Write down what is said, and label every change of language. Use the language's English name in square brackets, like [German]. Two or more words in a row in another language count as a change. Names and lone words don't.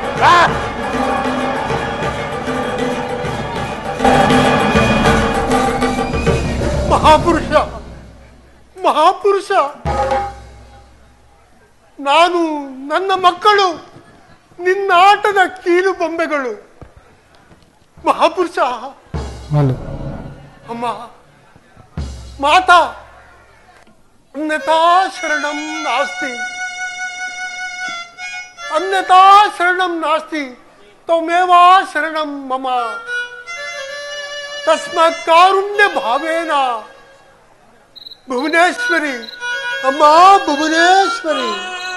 [Kannada] ಮಹಾಪುರುಷ, ಮಹಾಪುರುಷ, ನಾನು, ನನ್ನ ಮಕ್ಕಳು ನಿನ್ನಾಟದ ಕೀಲು ಬೊಂಬೆಗಳು. ಮಹಾಪುರುಷ, ಅಮ್ಮ, [Sanskrit] ಮಾತಾ, अन्यथा शरणं नास्ति, अन्यथा शरणं नास्ति, त्वमेव शरणं मम। तस्मात् कारुण्य भावेन भुवनेश्वरी, अम्मा भुवनेश्वरी।